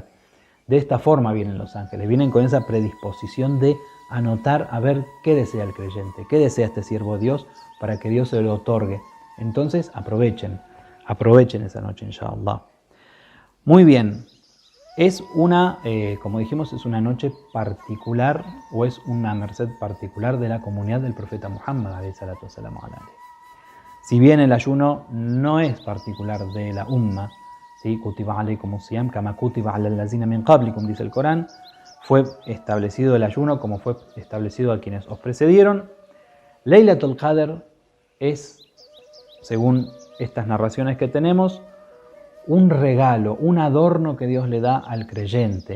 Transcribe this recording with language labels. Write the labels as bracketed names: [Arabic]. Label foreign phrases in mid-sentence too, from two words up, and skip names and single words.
[Spanish] De esta forma vienen los ángeles, vienen con esa predisposición de anotar a ver qué desea el creyente, qué desea este siervo de Dios para que Dios se lo otorgue. Entonces aprovechen esa noche, inshallah. Muy bien, es una, como dijimos, es una noche particular o es una merced particular de la comunidad del profeta Muhammad, [Arabic] عليه الصلاة والسلام. [Spanish] Si bien el ayuno no es particular de la umma, ¿sí? [Arabic] كتب عليكم الصيام كما كتب على الذين من قبلكم, [Spanish] dice el Corán, fue establecido el ayuno como fue establecido a quienes os precedieron. Laylatul Qadr es, según estas narraciones que tenemos, un regalo, un adorno que Dios le da al creyente.